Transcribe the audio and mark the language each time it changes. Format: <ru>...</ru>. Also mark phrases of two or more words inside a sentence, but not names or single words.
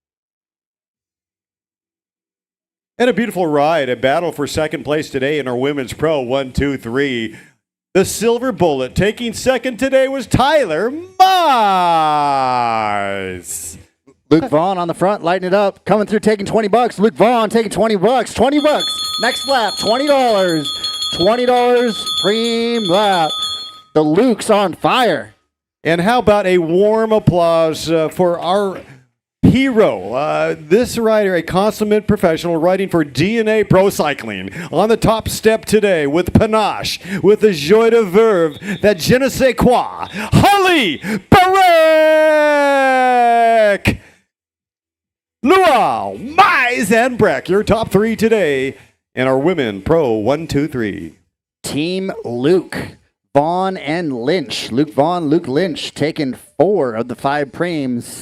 <en>And a beautiful ride, a battle for 2nd place today in our Women's Pro 1, 2, 3. The silver bullet taking 2nd today was Tyler Mize. Luke Vaughn on the front, lighting it up, coming through, taking 20 bucks. Luke Vaughn taking 20 bucks. 20 bucks. Next lap, $20. $20 preem lap. The Luke's on fire. And how about a warm applause for our hero, this rider, a consummate professional riding for DNA Pro Cycling, on the top step today with panache, with the</en> <fr>joie de verve,</fr> <en>that</en> <fr>je ne sais quoi,</fr> <en>Holly Barek! Luau, Mize, and Breck, your top three today in our Women Pro 1, 2, 3. Team Luke, Vaughn, and Lynch. Luke Vaughn, Luke Lynch taking 4 of the 5 preems.</en>